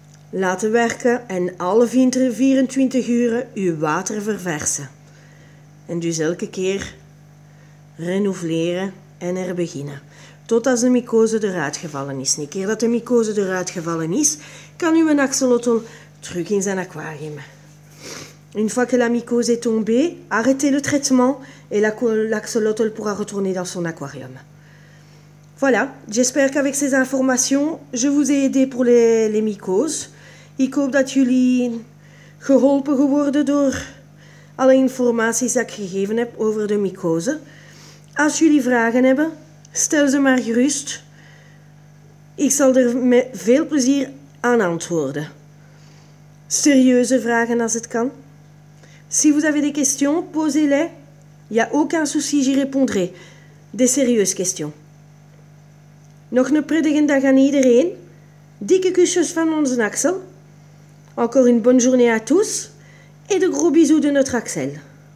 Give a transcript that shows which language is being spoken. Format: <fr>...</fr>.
<nl>Laten werken en alle 24 uur uw water verversen. En dus elke keer renouvelen en herbeginnen. Tot als de mycose eruit gevallen is. Een keer dat de mycose eruit gevallen is, kan uw axolotl terug in zijn aquarium.</nl> <fr>Une fois que la mycose est tombée, arrêtez le traitement et l'axolotl pourra retourner dans son aquarium. Voilà, j'espère qu'avec ces informations, je vous ai aidé pour les mycoses.</fr> <nl>Ik hoop dat jullie geholpen geworden door alle informaties die ik gegeven heb over de mycose. Als jullie vragen hebben, stel ze maar gerust. Ik zal er met veel plezier aan antwoorden. Serieuze vragen als het kan.</nl> <fr>Si vous avez des questions, posez-les. Il n'y a aucun souci, j'y répondrai. Des sérieuses questions.</fr> <nl>Nog een prettige dag aan iedereen. Dikke kusjes van onze Axel.</nl> <fr>Encore une bonne journée à tous. Et de gros bisous de notre Axel.</fr>